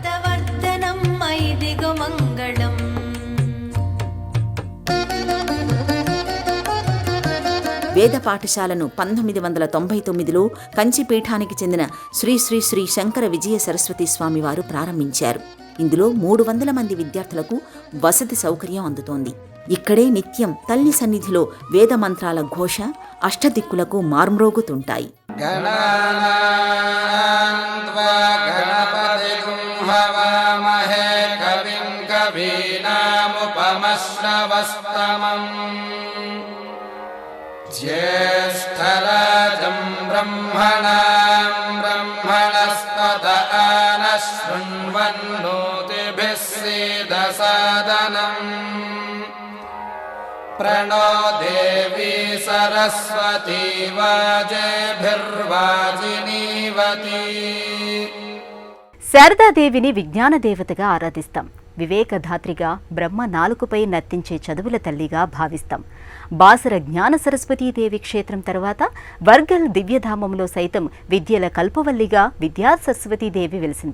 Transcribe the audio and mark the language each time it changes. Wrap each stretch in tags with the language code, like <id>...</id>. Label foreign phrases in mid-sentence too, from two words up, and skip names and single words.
<te>వేద పాఠశాలను 1999లో కంచిపీఠానికి చెందిన శ్రీ శ్రీ శ్రీ శంకర విజయ సరస్వతి స్వామి వారు ప్రారంభించారు. ఇందులో 300 మంది విద్యార్థులకు వసతి సౌకర్యం అందుతోంది. ఇక్కడే నిత్యం తల్లి సన్నిధిలో వేద మంత్రాల ఘోష అష్టదిక్కులకు మార్మ్రోగుతుంటాయి.</te> <sa>ज्येष्ठराजं ब्रह्मणां ब्रह्मणस्पत आनः शृण्वन्नोतिभिः सीदसादनम् प्रणो देवी सरस्वती वाजेभिर्वाजिनीवती.</sa> <te>శారదాదేవిని విజ్ఞాన దేవతగా ఆరాధిస్తాం. వివేకధాత్రిగా, బ్రహ్మ నాలుకపై నర్తించే చదువుల తల్లిగా భావిస్తాం. బాసర జ్ఞాన సరస్వతీదేవి క్షేత్రం తర్వాత వర్గల్ దివ్యధామంలో సైతం విద్యల కల్పవల్లిగా విద్యా సరస్వతీదేవి వెలిసింది.</te>